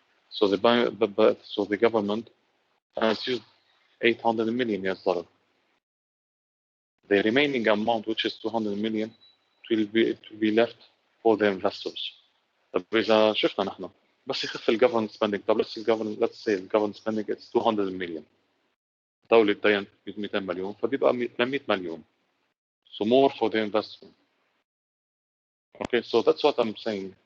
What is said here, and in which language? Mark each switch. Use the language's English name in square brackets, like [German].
[English] So the bank, so the government has used $800 million. The remaining amount, which is 200 million, it will be left for the investors. [Arabic] طب إذا شفنا نحن بس يخف الجفرمنت سبيندينج. طب [English] let's say [Arabic] الجفرمنت سبيندينج [English] it's 200 [Arabic] مليون، الدولة تدين 200 مليون، فبيبقى 800 مليون. [English] So more for the investment. Okay, so that's what I'm saying.